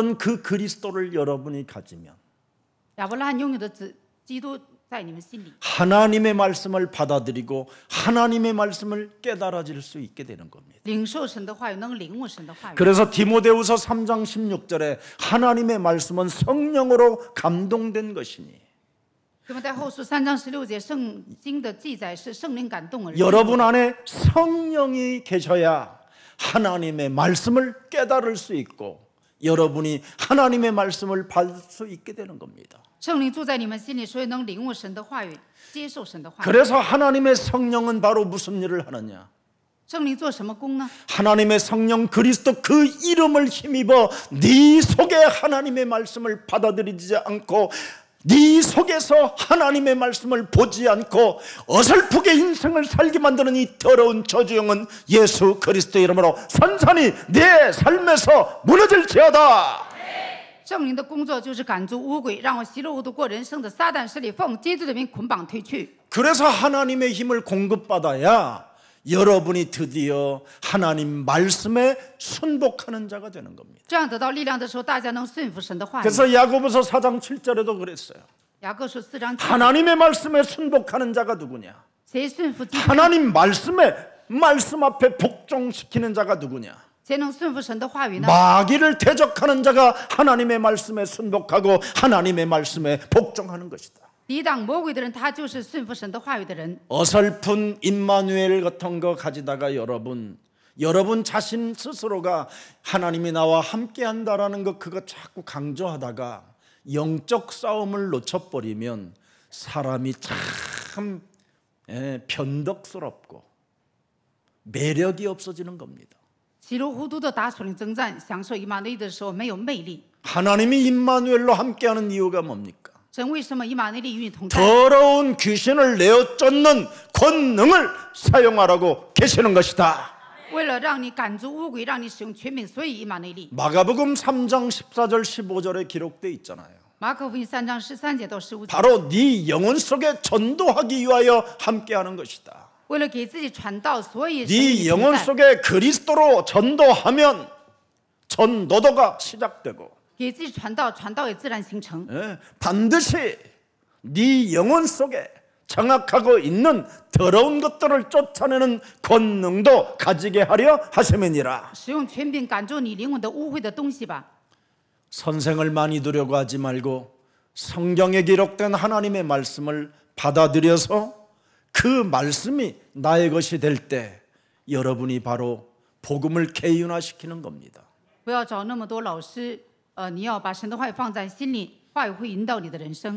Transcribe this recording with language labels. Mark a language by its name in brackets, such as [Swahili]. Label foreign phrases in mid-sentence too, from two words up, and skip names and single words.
[Korean] 가졌던 그 그리스도를 여러분이 가지면 [Chinese] 亚伯拉罕拥有的基督在你们心里， [Korean] 하나님의 말씀을 받아들이고 하나님의 말씀을 깨달아질 수 있게 되는 겁니다. [Chinese] 领受神的话语，能领悟神的话语。 [Korean] 그래서 디모데후서 3장 16절에 하나님의 말씀은 성령으로 감동된 것이니 [Chinese] 那么在后书3章16节，圣经的记载是圣灵感动而记录 [Korean] 여러분 안에 성령이 계셔야 하나님의 말씀을 깨달을 수 있고 여러분이 하나님의 말씀을 받을 수 있게 되는 겁니다. [Chinese] 圣灵住在你们心里，所以能领悟神的话语，接受神的话语。 [Korean] 그래서 하나님의 성령은 바로 무슨 일을 하느냐? [Chinese] 圣灵做什么工呢？ [Korean] 하나님의 성령 그리스도 그 이름을 힘입어 네 속에 하나님의 말씀을 받아들이지 않고 네 속에서 하나님의 말씀을 보지 않고 어설프게 인생을 살게 만드는 이 더러운 저주영은 예수 그리스도의 이름으로 산산이 내 삶에서 무너질지어다. [Chinese] 圣灵的工作就是赶逐污鬼，让我喜乐无度过人生的撒旦势力，奉基督的名捆绑退去。 [Korean] 그래서 하나님의 힘을 공급받아야 여러분이 드디어 하나님 말씀에 순복하는 자가 되는 겁니다. [Chinese] 这样得到力量的时候，大家能顺服神的话语。 [Korean] 그래서 야고보서 4장 7절에도 그랬어요. [Chinese] 雅各书4章7节， [Korean] 하나님의 말씀에 순복하는 자가 누구냐? [Chinese] 谁顺服基督？ [Korean] 하나님 말씀 앞에 복종시키는 자가 누구냐? [Chinese] 谁能顺服神的话语呢？ [Korean] 마귀를 대적하는 자가 하나님의 말씀에 순복하고 하나님의 말씀에 복종하는 것이다. [Chinese] 抵挡魔鬼的人，他就是顺服神的话语的人。 [Korean] 어설픈 임마누엘 같은 거 가지다가 여러분 자신 스스로가 하나님이 나와 함께한다라는 거 그거 자꾸 강조하다가 영적 싸움을 놓쳐버리면 사람이 참 변덕스럽고 매력이 없어지는 겁니다. [Chinese] 稀里糊涂的打属灵征战，享受以马内利的时候没有魅力。 [Korean] 하나님이 임마누엘로 함께하는 이유가 뭡니까? [Chinese] 神为什么以马内利与你同在？ [Korean] 더러운 귀신을 내어 쫓는 권능을 사용하라고 계시는 것이다. [Chinese] 为了让你赶逐污鬼，让你使用权柄，所以以马内利。 [Korean] 마가복음 3장 14절 15절에 기록되어 있잖아요. [Chinese] 马可福音3章13节到15节， [Korean] 바로 네 영혼 속에 전도하기 위하여 함께하는 것이다. [Chinese] 为了给自己传道，所以神与 [Korean] 네 [Chinese] 你同 [Korean] 영혼 [Chinese] 在。 [Korean] 속에 그리스도로 전도하면 전도도가 시작되고 [Chinese] 给自己传道，传道也自然形成。 [Korean] 반드시 네 영혼 속에 장악하고 있는 더러운 것들을 쫓아내는 권능도 가지게 하려 하심이니라. [Chinese] 使用权柄赶住你灵魂的污秽的东西吧。 [Korean] 선생을 많이 두려고 하지 말고 성경에 기록된 하나님의 말씀을 받아들여서 그 말씀이 나의 것이 될 때 여러분이 바로 복음을 개인화시키는 겁니다. [Chinese] 不要找那么多老师，你要把神的话语放在心里，话语会引导你的人生。